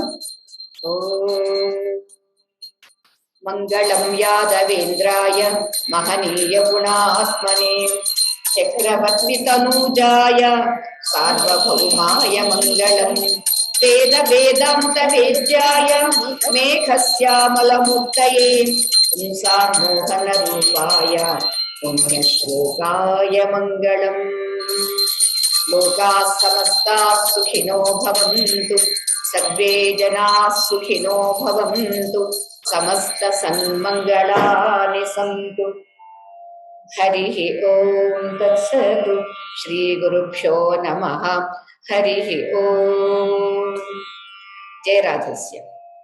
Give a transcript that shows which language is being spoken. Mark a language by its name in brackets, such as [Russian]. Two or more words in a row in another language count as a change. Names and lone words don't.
[Sanskrit] ఓ మంగళం యాదవేంద్రాయ మహనీయ గుణాత్మనే చక్రవర్తి తనూజాయ సార్వభౌమాయ మంగళం వేద వేదాంత వేద్యాయ మేఘశ్యామలమూర్తయే పుంసామోహన రూపాయ పుణ్యశ్లోకాయ మంగళం. లోకాః సమస్తాః సుఖినో భవంతు, సర్వే జనాః సుఖినో భవంతు, సమస్త సన్మంగళాని సంతు. हरिः ओम तत्सत्। श्री गुरुभ्यो नमः। हरिः ओम। जय राधस्या।